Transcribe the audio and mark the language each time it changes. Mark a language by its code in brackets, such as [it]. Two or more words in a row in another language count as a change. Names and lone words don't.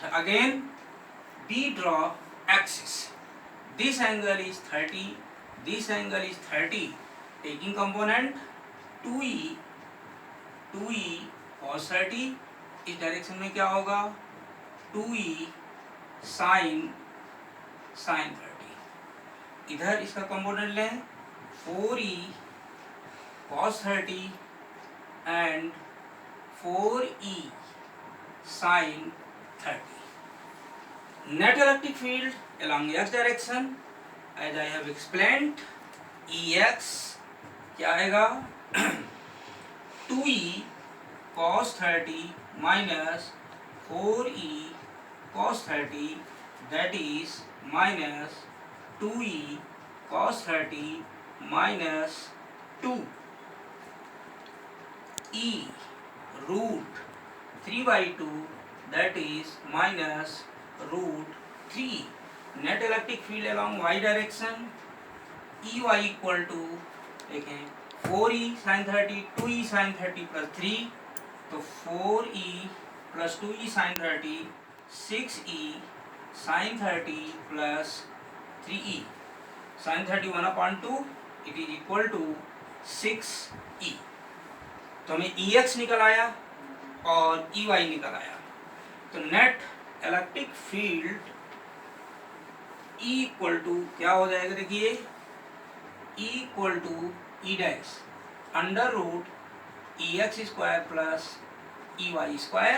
[en] again be draw axis, this angle is 30, this angle is 30, taking component 2E cos 30, [hi] इस डायरेक्शन में क्या होगा [en] 2E sin 30। [hi] इधर इसका कंपोनेंट लें [en] 4E cos 30 and 4E sin 30. Net electric field along x direction, as I have explained, Ex [hi] क्या आएगा [en] 2E cos 30 minus 4E cos 30, that is minus 2E cos 30 minus 2 E root 3/2, that is minus root 3. Net electric field along y direction Ey equal to देखें 4e sin 30, 2e sin 30 plus 3, तो 4e plus 2e sin 30, 6e sin 30 plus 3e, sin 30 1/2, it is equal to 6e। [hi] तो हमें ex निकल आया और ey निकल आया। तो [en] net electric field E equal to [hi] क्या हो जाएगा, देखिए [en] E equal to E dash under root EX square plus EY square.